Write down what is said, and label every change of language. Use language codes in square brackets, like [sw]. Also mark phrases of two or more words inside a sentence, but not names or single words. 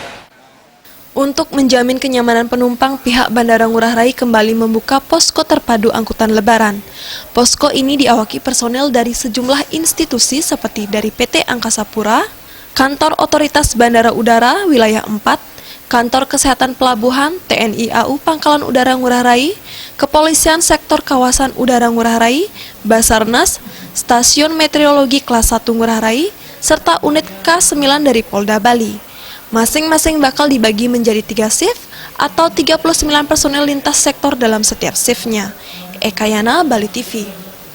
[id] Untuk menjamin kenyamanan penumpang, pihak Bandara Ngurah Rai kembali membuka posko terpadu angkutan lebaran. Posko ini diawaki personel dari sejumlah institusi seperti dari PT Angkasa Pura, Kantor Otoritas Bandara Udara Wilayah 4, Kantor Kesehatan Pelabuhan TNI AU Pangkalan Udara Ngurah Rai, Kepolisian Sektor Kawasan Udara Ngurah Rai, Basarnas, Stasiun Meteorologi Kelas 1 Ngurah Rai, serta unit K9 dari Polda Bali. Masing-masing bakal dibagi menjadi 3 shift atau 39 personel lintas sektor dalam setiap shiftnya. Eka Yana, Bali TV.